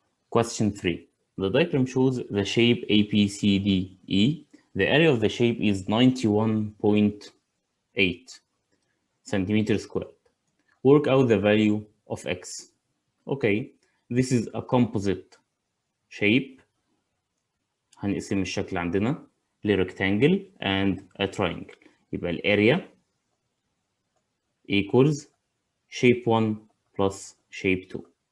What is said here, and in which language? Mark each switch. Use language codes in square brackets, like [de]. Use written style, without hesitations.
[en] Question 3. The diagram shows the shape ABCDE. The area of the shape is 91.8 centimeters squared. Work out the value of x. Okay, this is a composite shape. [ar] هنقسم الشكل عندنا ل [en] rectangle and a triangle. [ar] يبقى الاريا [en] equals shape 1 plus shape 2.